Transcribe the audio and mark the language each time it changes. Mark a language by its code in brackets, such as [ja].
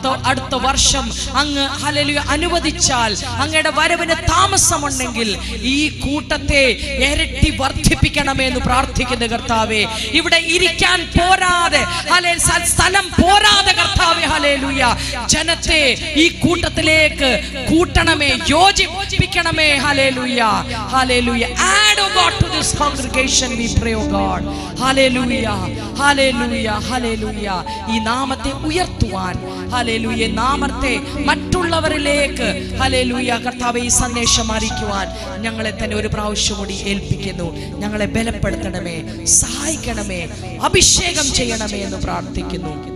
[ml] അടുത്ത വർഷം അങ്ങ് ഹല്ലേലൂയ അനുവദിച്ചാൽ, അങ്ങയുടെ വരവിന് താമസമുണ്ടെങ്കിൽ ഈ കൂട്ടത്തെ ഇരട്ടി വർദ്ധിപ്പിക്കണമേ എന്ന് പ്രാർത്ഥിക്കുന്നു കർത്താവേ. ഇവിടെ ഇരിക്കാൻ പോരാതെ സ്ഥലം പോരാതെ കർത്താവേ ഹല്ലേലൂയ ജനത്തെ ഈ കൂട്ടത്തിലേക്ക് കൂട്ടണമേ, യോജിപ്പിക്കണമേ. Hallelujah hallelujah. [en] Add, oh God, to this congregation we pray, oh God. Hallelujah, hallelujah, hallelujah. [ml] ഈ നാമത്തെ ഉയർത്തുവാൻ, ഹല്ലേലൂയ, നാമത്തെ മറ്റുള്ളവരിലേക്ക്, ഹല്ലേലൂയ, കർത്താവേ, ഈ സന്ദേശം അറിയിക്കുവാൻ ഞങ്ങളെ തന്നെ ഒരു പ്രാവശ്യം കൂടി ഏൽപ്പിക്കുന്നു. ഞങ്ങളെ ബലപ്പെടുത്തണമേ, സഹായിക്കണമേ, അഭിഷേകം ചെയ്യണമേ എന്ന് പ്രാർത്ഥിക്കുന്നു.